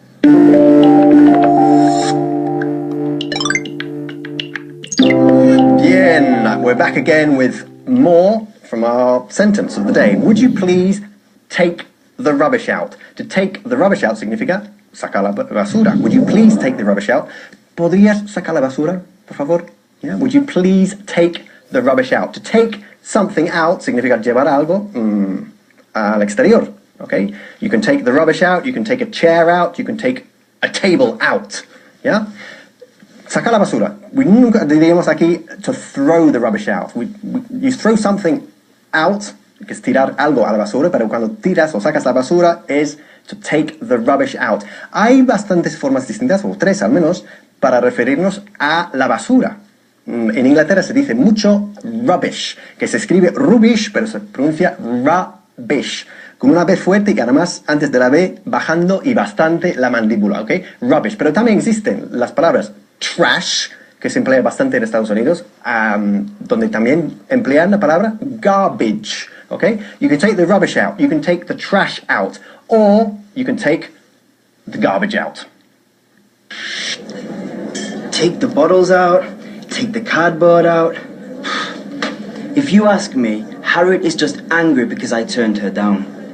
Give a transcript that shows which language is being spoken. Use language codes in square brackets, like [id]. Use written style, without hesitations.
[en] Bien, we're back again with more from our sentence of the day. Would you please take the rubbish out? To take the rubbish out [es] significa sacar la basura. [en] Would you please take the rubbish out? [es] ¿Podrías sacar la basura, por favor? [en] Yeah. Would you please take the rubbish out? To take something out [es] significa llevar algo al exterior. [en] Okay? You can take the rubbish out, you can take a chair out, you can take a table out. Yeah? [es] Sacar la basura. [en] We [es] nunca diríamos aquí [en] to throw the rubbish out. You throw something out, [es] que es tirar algo a la basura, pero cuando tiras o sacas la basura es [en] to take the rubbish out. [es] Hay bastantes formas distintas, o tres al menos, para referirnos a la basura. En Inglaterra se dice mucho rubbish, que se escribe rubbish, pero se pronuncia rubbish, con una B fuerte y además antes de la B bajando y bastante la mandíbula, ¿ok? Rubbish. Pero también existen las palabras trash, que se emplea bastante en Estados Unidos, donde también emplean la palabra garbage, ¿ok? [en] You can take the rubbish out, you can take the trash out, or you can take the garbage out. Take the bottles out, take the cardboard out. If you ask me, Harriet is just angry because I turned her down.